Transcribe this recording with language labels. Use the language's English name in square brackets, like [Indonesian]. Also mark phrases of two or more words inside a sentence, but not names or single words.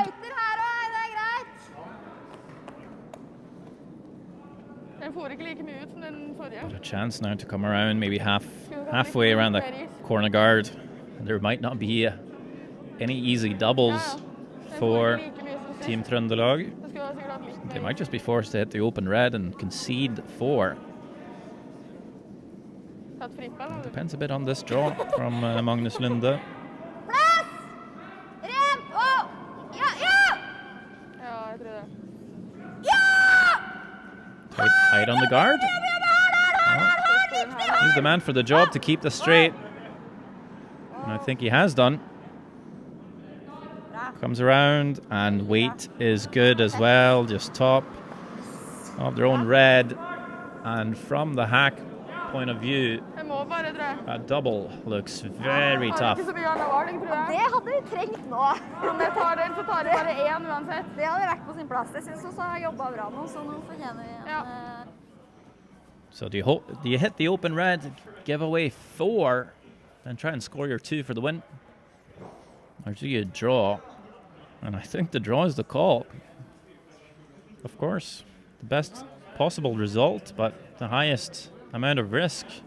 [Norwegian] Fighter her også, det er greit. Den får ikke like mye ut som den forrige. [English] Got a chance now to come around, maybe halfway around the corner guard. There might not be any easy doubles for Team Trøndelag. [Norwegian] Det skulle ha sikkert hatt litt [English] They [Norwegian] mer. [English] might just be forced to hit the open red and concede 4. [Norwegian] Tatt frippel, har du? [English] Depends a bit on this draw from Magnus Lunde. [Norwegian] Plass! Rem! Å! Ja, ja! Ja, jeg tror det. Ja! [English] Tight on the guard. He's the man for the job to keep this straight. And I think he has done. Comes around, and weight is good as well. Just top of their own red. And from the hack point of view, [Norwegian] Jeg må bare, tror jeg. [English] a double looks very [Norwegian] Har [English] tough. [Norwegian] ikke så mye annet valg, tror jeg. Det hadde vi trengt nå. Om jeg tar den, så tar jeg bare én uansett. Det hadde vært på sin plass. Jeg synes også jeg har jobbet bra nå, så nå fortjener vi en... Ja. [English] So do you hit the open red, give away 4, then try and score your 2 for the win? Or do you draw? And I think the draw is the call. Of course, the best possible result, but the highest amount of risk.